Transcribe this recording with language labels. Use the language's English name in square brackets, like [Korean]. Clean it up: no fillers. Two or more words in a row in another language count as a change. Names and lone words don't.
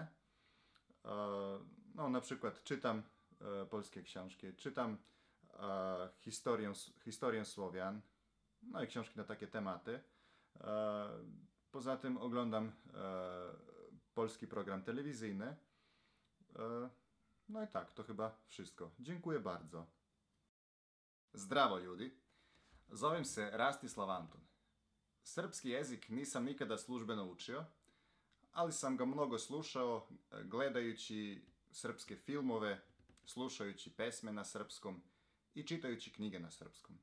[Polish] No, na przykład czytam polskie książki, czytam historię Słowian, no i książki na takie tematy. Poza tym oglądam polski program telewizyjny. No i tak, to chyba wszystko. Dziękuję bardzo. [Serbian] Zdravo ljudi, zovem se Rastislav Antun. Srpski jezik nisam nikada službeno učio, ali sam ga mnogo slušao gledajući srpske filmove, slušajući pesme na srpskom i čitajući knjige na srpskom.